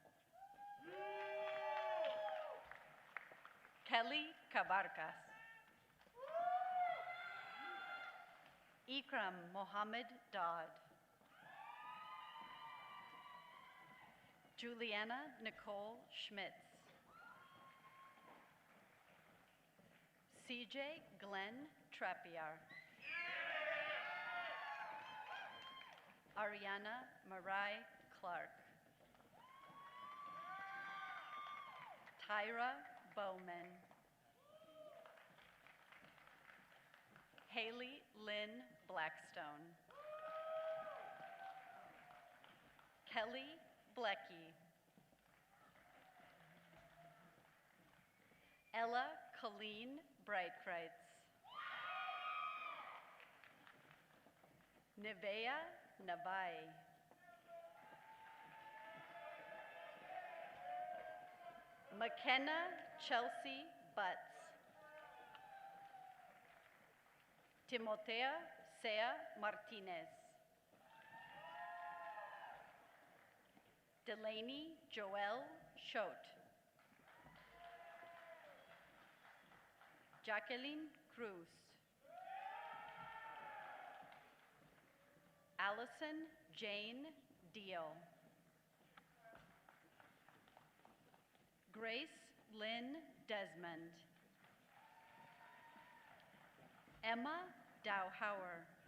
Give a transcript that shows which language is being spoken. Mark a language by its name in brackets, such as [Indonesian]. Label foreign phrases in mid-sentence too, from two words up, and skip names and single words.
[English] Kelly Cabarcas. Ikram Mohammed Dodd. Juliana Nicole Schmitz. CJ Glenn Trappier. Ariana Marai Clark. Tyra Bowman. Haley Lynn Blackstone. Kelly Blecky. Ella Colleen Breitkreitz. Nevea Navai. McKenna Chelsea Butts. Timotea Sea Martinez. Delaney Joelle Schote. Jacqueline Cruz. Allison Jane Deal. Grace Lynn Desmond. Emma Dowhauer.